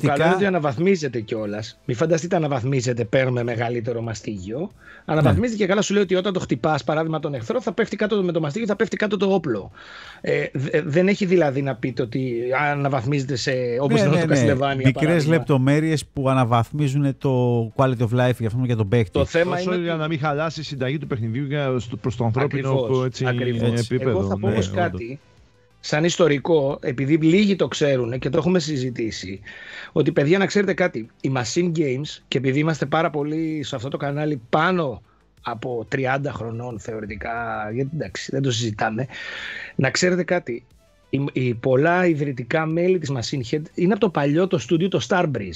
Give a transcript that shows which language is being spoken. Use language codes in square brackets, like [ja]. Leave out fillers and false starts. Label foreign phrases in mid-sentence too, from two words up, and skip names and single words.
[el] Το καλό είναι ότι αναβαθμίζεται κιόλας. Μην φανταστείτε αναβαθμίζεται, παίρνουμε μεγαλύτερο μαστίγιο. Αναβαθμίζεται και καλά σου λέει ότι όταν το χτυπάς, παράδειγμα τον εχθρό, θα πέφτει κάτω με το μαστίγιο, θα πέφτει κάτω το όπλο. Δεν έχει δηλαδή να πείτε ότι αναβαθμίζεται σε όπως το Castlevania. Μικρές λεπτομέρειες που αναβαθμίζουν το [en] quality of life [el] για τον παίκτη. Το θέμα είναι για να μην χαλάσει η συνταγή του παιχνιδιού προς το ανθρώπινο επίπεδο. Εγώ θα πω όμως κάτι, σαν ιστορικό, επειδή λίγοι το ξέρουν και το έχουμε συζητήσει, ότι παιδιά να ξέρετε κάτι, οι Machine Games, και επειδή είμαστε πάρα πολύ σε αυτό το κανάλι πάνω από 30 χρονών θεωρητικά, γιατί εντάξει δεν το συζητάμε, να ξέρετε κάτι, οι πολλά ιδρυτικά μέλη της Machine Head είναι από το παλιό το στούντιο το Starbreeze.